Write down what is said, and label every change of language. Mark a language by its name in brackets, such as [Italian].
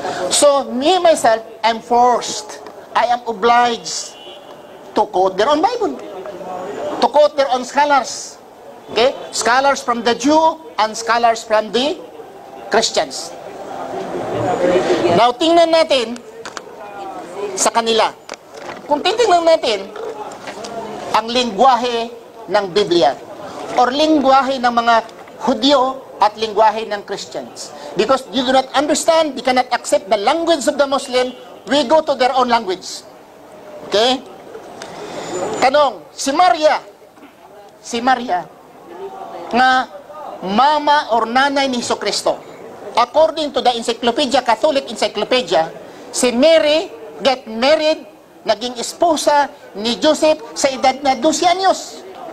[English] So, me myself, I'm forced, I am obliged to quote their own Bible, to quote their own scholars. Okay? Scholars from the Jew and scholars from the Christians. [Filipino] Now, tingnan natin sa kanila. Kung titingnan natin ang lingwahe ng Biblia or lingwahe ng mga Hudyo at lingwahe ng Christians. [English] Because you do not understand, you cannot accept the language of the Muslim, we go to their own language. [Filipino] Okay? Tanong, si Maria, nga mama or nanay ni Jesucristo. [English] According to the encyclopedia, [Filipino] Catholic Encyclopedia, si Mary [English] get married, [Filipino] naging esposa ni Joseph sa edad na 12 anyos.